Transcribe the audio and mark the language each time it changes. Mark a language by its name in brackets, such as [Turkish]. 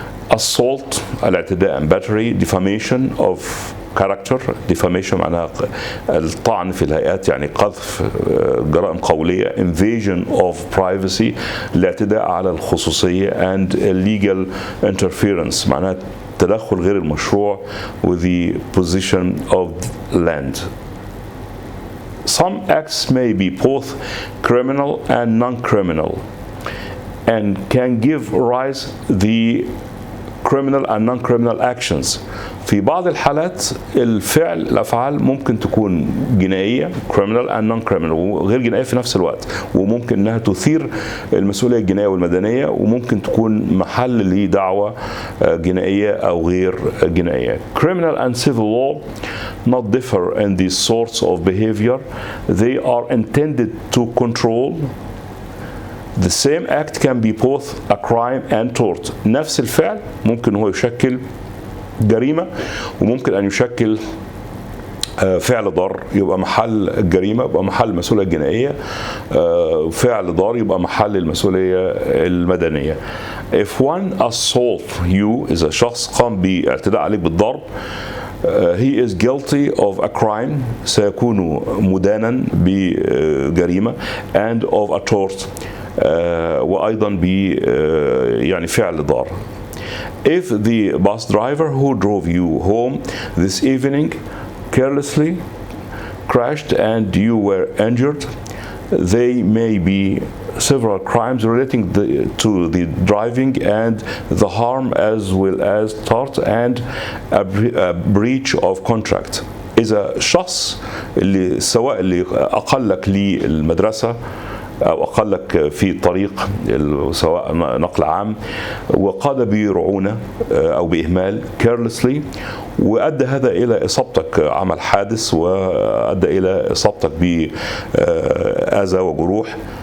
[English] assault الاعتداء and battery, defamation of character, defamation [Arabic] معناها الطعن في الهيئات يعني قذف جرائم قولية, [English] invasion of privacy [Arabic] الاعتداء على الخصوصية [English] and illegal interference [Arabic] معناها التدخل غير المشروع [English] with the possession of land. Some acts may be both criminal and non-criminal and can give rise the criminal and non-criminal actions. [Arabic] في بعض الحالات الأفعال ممكن تكون جنائية [English] criminal and non-criminal [Arabic] وغير جنائية في نفس الوقت، وممكن أنها تثير المسؤولية الجنائية والمدنية، وممكن تكون محل لدعوة جنائية أو غير جنائية. [English] Criminal and civil law not differ in these sorts of behavior. They are intended to control. The same act can be both a crime and tort. [Arabic] نفس الفعل ممكن هو يشكل جريمة وممكن أن يشكل فعل ضار يبقى محل الجريمة، يبقى محل المسؤولية الجنائية، فعل ضار يبقى محل المسؤولية المدنية. [English] If one assault you [Arabic] إذا شخص قام باعتداء عليك بالضرب [English] he is guilty of a crime [Arabic] سيكون مدانا بجريمة [English] and of a tort [Arabic] وأيضا ب يعني فعل ضار. [English] If the bus driver who drove you home this evening carelessly crashed and you were injured, they may be several crimes relating to the driving and the harm as well as tort and a breach of contract. [Arabic] إذا شخص اللي سواء اللي أقلك للمدرسة أو أقلك في الطريق سواء نقل عام وقاد برعونة أو بإهمال carelessly وأدى هذا إلى إصابتك عمل حادث وأدى إلى إصابتك بأذى وجروح،